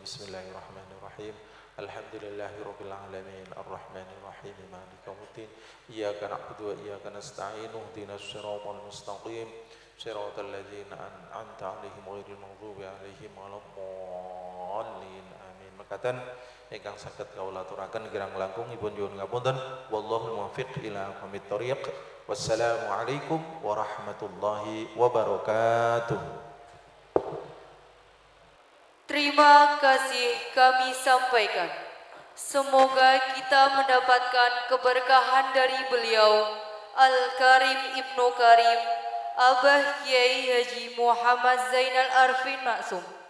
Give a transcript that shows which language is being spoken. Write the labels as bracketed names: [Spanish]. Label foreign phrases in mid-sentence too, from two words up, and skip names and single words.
[Arabic] بسم الله الرحمن الرحيم الحمد لله رب العالمين الرحمن الرحيم مالك يوم الدين إياك نعبد وإياك نستعين اهدنا الصراط المستقيم صراط الذين أنعمت عليهم غير المغضوب عليهم ولا الضالين آمين [Javanese] mekaten ingkang saged kawula aturaken kirang langkung ipun nyuwun ngapunten [Arabic] والله الموفق إلى أقوم الطريق والسلام عليكم ورحمة الله وبركاته. [Indonesian] Terima kasih kami sampaikan. Semoga kita mendapatkan keberkahan dari beliau Al-Karim Ibnu Karim Abah Kiai Haji Muhammad Zainal Arifin Maksum.